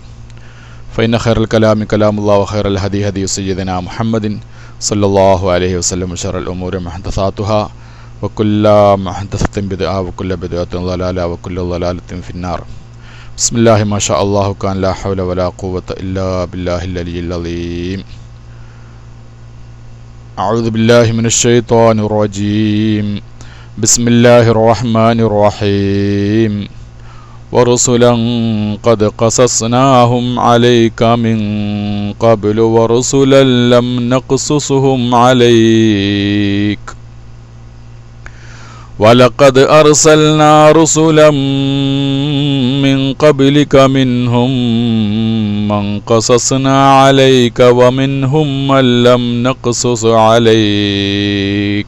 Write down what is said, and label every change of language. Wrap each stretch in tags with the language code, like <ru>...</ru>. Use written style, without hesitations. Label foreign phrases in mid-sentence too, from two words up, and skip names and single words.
<ar>فإن خير الكلام كلام الله وخير الهدي هدي سيدنا محمد صلى الله عليه وسلم. وشر الأمور محدثاتها وكل محدثة بدعة وكل بدعة ضلالة وكل ضلالة في النار. بسم الله ما شاء الله كان لا حول ولا قوة إلا بالله العلي العليم. أعوذ بالله من الشيطان الرجيم. بسم الله الرحمن الرحيم. ورسلا قد قصصناهم عليك من قبل ورسلا لم نقصصهم عليك ولقد أرسلنا رسلا من قبلك منهم من قصصنا عليك ومنهم من لم نقصص عليك.</ar>